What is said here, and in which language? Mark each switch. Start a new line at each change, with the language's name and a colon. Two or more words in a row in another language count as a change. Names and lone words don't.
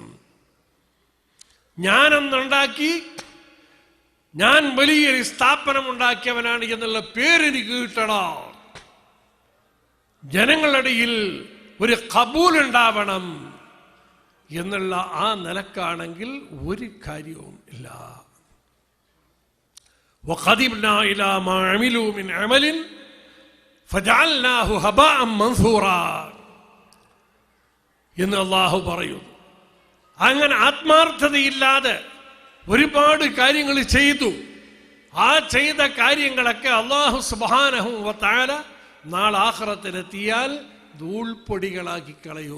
Malayalam: ഞാനൊന്നുണ്ടാക്കി, ഞാൻ വലിയൊരു സ്ഥാപനം ഉണ്ടാക്കിയവനാണ് എന്നുള്ള പേരെനിക്ക് കിട്ടണം. ജനങ്ങളുടെ ഇടയിൽ ഒരു ഖബൂൽ ഉണ്ടാവണം എന്നുള്ള ആ നിലക്കാണെങ്കിൽ ഒരു കാര്യവും ഇല്ല.
Arabic: وَقَدِمْنَا إِلَى مَا عَمِلُوا مِنْ عَمَلٍ فَجَعَلْنَاهُ هَبَاءً مَنْثُورًا
Malayalam: എന്ന് അല്ലാഹു പറയുന്നു. അങ്ങനെ ആത്മാർത്ഥതയില്ലാതെ ഒരുപാട് കാര്യങ്ങൾ ചെയ്തു. ആ ചെയ്ത കാര്യങ്ങളൊക്കെ
Arabic: الله سبحانه وتعالى
Malayalam: നാളെ ആഖിറത്തിലെത്തിയാൽ ധൂൾപ്പൊടികളാക്കി കളയോ.